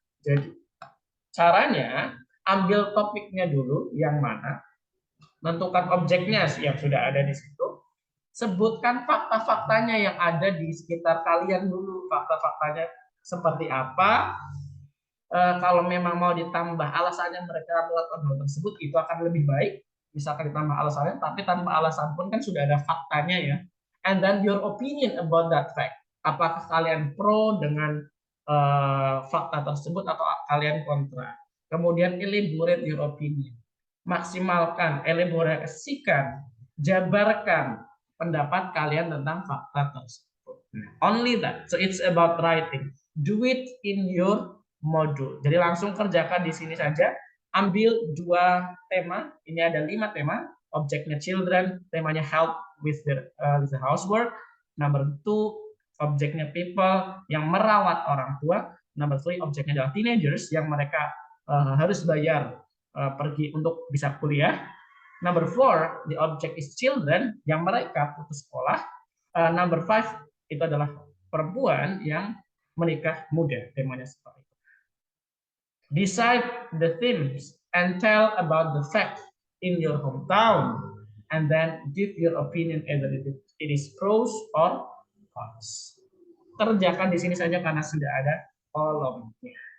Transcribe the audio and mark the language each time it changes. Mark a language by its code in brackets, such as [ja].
[id] Jadi caranya ambil topiknya dulu yang mana, tentukan objeknya yang sudah ada di situ, sebutkan fakta-faktanya yang ada di sekitar kalian dulu, fakta-faktanya seperti apa. Kalau memang mau ditambah alasannya mereka melakukan hal tersebut, itu akan lebih baik. Misalkan ditambah alasannya, tapi tanpa alasan pun kan sudah ada faktanya ya. [en] And then your opinion about that fact. [id] Apakah kalian pro dengan fakta tersebut atau kalian kontra? Kemudian [en] elaborate your opinion. [id] Maksimalkan, elaborasikan, jabarkan pendapat kalian tentang fakta tersebut. [en] Only that. So it's about writing. Do it in your modul. [id] Jadi langsung kerjakan di sini saja. Ambil 2 tema. Ini ada 5 tema. Objeknya children, temanya [en] help with the housework. [id] Number 2, objeknya people yang merawat orang tua. Number 3, objeknya adalah teenagers yang mereka harus bayar pergi untuk bisa kuliah. [en] Number 4, the object is children [id] yang mereka putus sekolah. Number 5 itu adalah perempuan yang menikah muda. Temanya seperti itu. [en] Decide the themes and tell about the fact in your hometown, and then give your opinion either it is pros or cons. [id] Kerjakan di sini saja karena sudah ada kolomnya.